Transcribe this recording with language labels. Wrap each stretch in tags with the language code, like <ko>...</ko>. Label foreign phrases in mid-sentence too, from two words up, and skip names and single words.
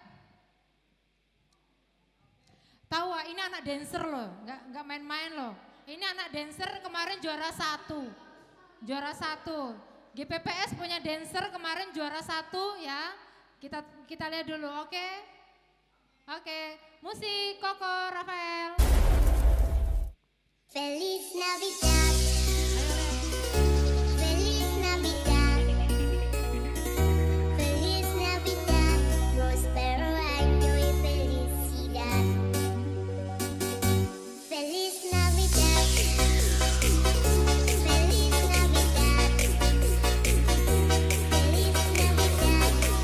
<id>Tahu ini anak dancer loh, nggak main-main loh. Ini anak dancer kemarin juara 1. Juara 1. GPPS punya dancer kemarin juara 1 ya. Kita lihat dulu, oke? Oke, musik Koko Rafael.</id> <es>Feliz Navidad. Feliz Navidad. Feliz Navidad. Prospero año y felicidad. Feliz Navidad. Feliz Navidad. Feliz Navidad.</es>